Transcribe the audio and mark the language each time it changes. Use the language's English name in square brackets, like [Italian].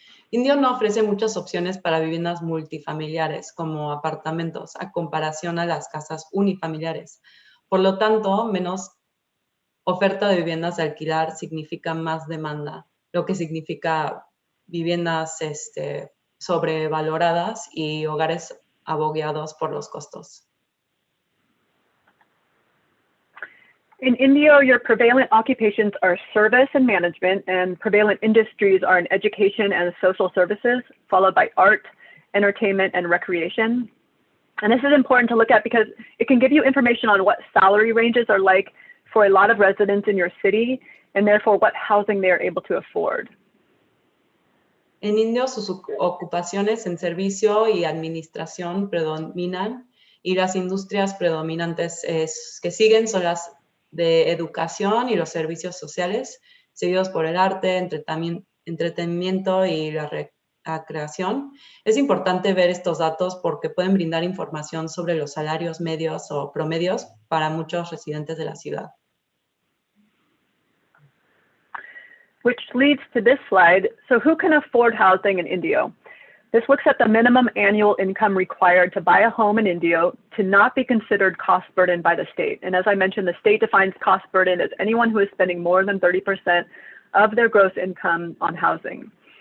[Spanish] Indio no ofrece muchas opciones para viviendas multifamiliares como apartamentos a comparación a las casas unifamiliares. Por lo tanto, menos oferta de viviendas de alquilar significa más demanda, lo que significa viviendas sobrevaloradas y hogares abogueados por los costos. [English] In Indio, your prevalent occupations are service and management, and prevalent industries are in education and social services, followed by art, entertainment, and recreation. And this is important to look at because it can give you information on what salary ranges are like for a lot of residents in your city, and therefore what housing they are able to afford. [Spanish] En Indio, sus ocupaciones en servicio y administración predominan, y las industrias predominantes que siguen son las de educación y los servicios sociales, seguidos por el arte, entretenimiento y la recreación. Es importante ver estos datos porque pueden brindar información sobre los salarios medios o promedios para muchos residentes de la ciudad. [English] Which leads to this slide. So who can afford housing in Indio? This looks at the minimum annual income required to buy a home in Indio to not be considered cost burden by the state. And as I mentioned, the state defines cost burden as anyone who is spending more than 30% of their gross income on housing.